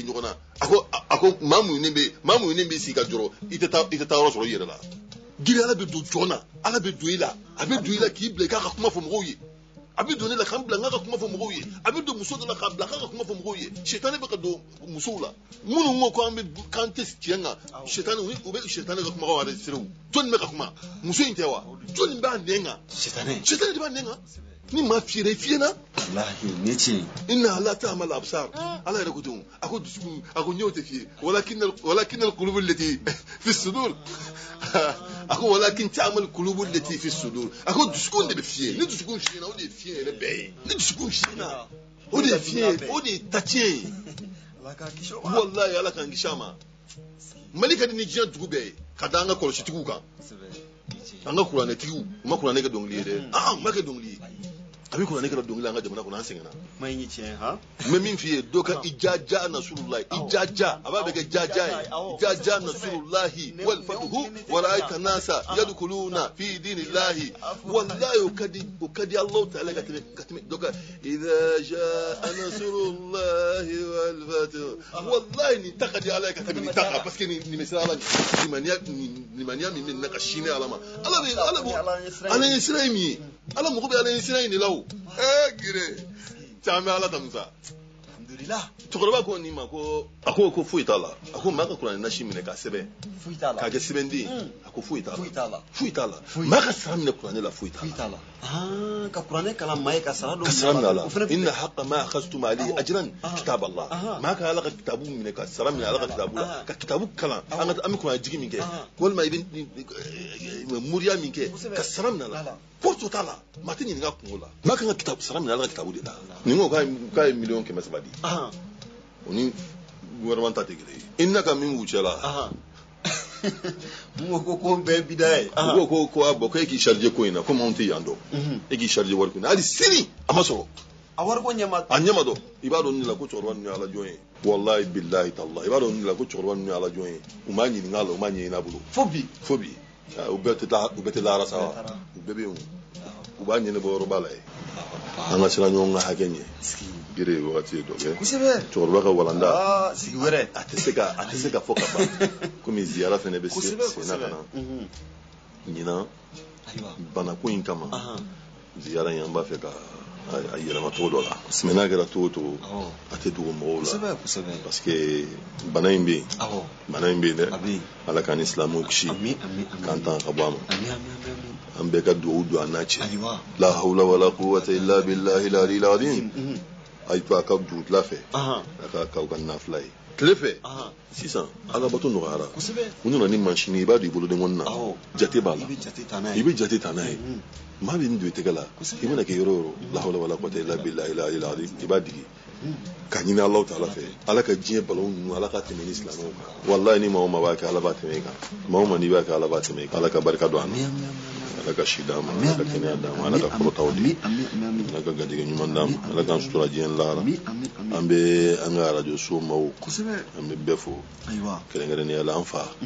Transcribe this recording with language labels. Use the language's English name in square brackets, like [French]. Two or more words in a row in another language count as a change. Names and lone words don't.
[Bambara] ɲɔgɔn na a ko maa muɲunen bɛ sigi ka jɔrɔ i tɛ taa yɔrɔ sɔrɔ i yɛrɛ la giri ala bɛ don jɔn na ala bɛ don i la a bɛ don i la k'i bila i k'a ka kuma fɔ mɔgɔw ye a bɛ don ne la k'an bila n k'a ka kuma fɔ mɔgɔw ye a bɛ don muso dɔ la k'a bila k'a ka kuma fɔ mɔgɔw ye sitani bɛ ka don musow la minnu ko k'an tɛ tiɲɛ kan sitani u bɛ sitani ka kumakanw enregistré jɔnni bɛ ka kuma muso in tɛ wa jɔnni b'a nɛn kan sitani de b'a nɛn kan ni maa fiyɛra i fiyɛna wallahi ne ce [Arabic] إن لا تعمى الأبصار [Bambara] ala yɛrɛ ko ten a ko dusukun a ko ɲɛw tɛ fiyɛ [Arabic] ولكن القلوب التي في الصدور [Bambara] a ko walakin ta'mal [Arabic] قلوب التي في صدور [Bambara] a ko dusukun de bɛ fiyɛ ni dusukun fiyɛna o de ye fiyɛ yɛrɛ bɛɛ ye ni dusukun fiyɛna o de ye fiyɛ o de ye tatiɲɛ ye wallahi ala k'an kisi a ma mali ka di ni diɲɛ dugu bɛɛ ye ka da an ka kɔlɔsitigiw kan an ka kuranɛtigiw u ma kuranɛ kɛ dɔnkili ye dɛ u ma kɛ dɔnkili ye a bɛ kuranɛ kɛ dɔnkili an ka jamana kɔnɔ an sɛgɛnna n bɛ min f'i ye dɔ ka [Arabic] إذا جاء نصر الله [Bambara] ijaja a b'a bɛ kɛ jaja ye [Arabic] إذا جاء نصر الله والفتح ورأيت الناس يدخلون في دين الله [Bambara] wallahi o ka di Allah ta'ala ka tɛmɛ dɔ ka [Arabic] إذا جاء نصر الله والفتح [Bambara] wallahi ni ta ka di Allah ka tɛmɛ ni ta [French] parce que [Bambara] ni misira Allah limaniya min na ka shine Allah ma Allah ye sira min ye Allah mɔgɔ bɛ Allah ye sira in de la o gire caman ala ta musa alhamdulillah cɛkɔrɔba ko nin ma ko a ko foyi t'a la a ko maa ka kuranɛ nasi minɛ k'a sɛbɛn k'a kɛ sɛbɛnden a ko foyi t'a la maa ka sara minɛ kuranɛ la foyi t'a la ka kuranɛ kalan maa ye ka sara minɛ a la [Arabic] إن أحق ما أخذتم عليه أجرا كتاب الله [Bambara] maa ka ala ka kitabu minɛ ka sara minɛ ala ka kitabu la ka kitabu kalan an bɛ kuranɛ jigi min kɛ walima i bɛ muriya min kɛ ka sara minɛ a la porte t'a la maa tɛ ɲininka kungo la maa kan ka kitabu sara minɛ ala ka kitabu de la nin ko k'a ye miliyɔn 300 di o ni gouvernement ta tɛ kelen ye i na ka min b'u cɛ la mun ko bɛɛ bida ye ko a bɔ ko e k'i charger ko in na komi anw tɛ yan dɔn e k'i charger wari ko in na hali sini a ma sɔrɔ a wari ko ɲɛma dɔn i b'a dɔn nin la ko cɛkɔrɔba ninnu ye ala jɔn ye [Arabic] والله بالله تالله [Bambara] i b'a dɔn nin la ko cɛkɔrɔba ninnu ye ala jɔn ye u m'a ɲininka a la u m'a ɲɛɲini a bolo fo bi u bɛɛ tɛ lahara sa wa u bɛɛ bɛ yen u b'a ɲɛnabɔ yɔrɔba la ye an ka sira ɲɔgɔn ka hakɛ ɲɛ gere wagati ye dɔ kɛ cɛkɔrɔba ka walanda sigi wɛrɛ a tɛ se ka fɔ ka ban komi ziyara fɛnɛ bɛ senna ka na ɲinan banako in kama ziyara in an b'a fɛ ka a yɛlɛma cogo dɔ la n'a kɛra cogo o cogo a tɛ dogo mɔgɔw la [French] parce que [Bambara] bana in bɛ yen dɛ ala k'an ni silamɛw kisi k'an tanga ka bɔ a ma an bɛɛ ka dugawu don an n'a cɛ la [Arabic] حول ولا قوة إلا بالله العلي العظيم [Bambara] a to a ka dugutila fɛ a ka k'aw ka nafila ye tile fɛ sisan ala bato nɔgɔyara u nana ni mansini i b'a don i boloden kɔni na jate b'a la i bɛ jate ta n'a ye maa bɛ nin don i tɛgɛ la i mana kɛ yɔrɔ o yɔrɔ la [Arabic] حول ولا قوة إلا بالله العلي العظيم [Bambara] i b'a digi ka ɲini Alahu Taala fɛ ala ka diɲɛ balawu ninnu ala ka tɛmɛ ni silamɛw kan wallahi ni maa o maa b'a kɛ ala b'a tɛmɛ i kan maa o maa n'i b'a kɛ ala b'a tɛmɛ i kan ala ka barika don an na ala ka si d'an ma ala ka kɛnɛya d'an ma ala ka kɔrɔtaw di ala ka garijɛgɛ ɲuman d'an ma ala k'an sutura diɲɛ lahara an bɛ an ka radio so maaw an bɛ bɛɛ fo kɛrɛnkɛrɛnnenya la an fa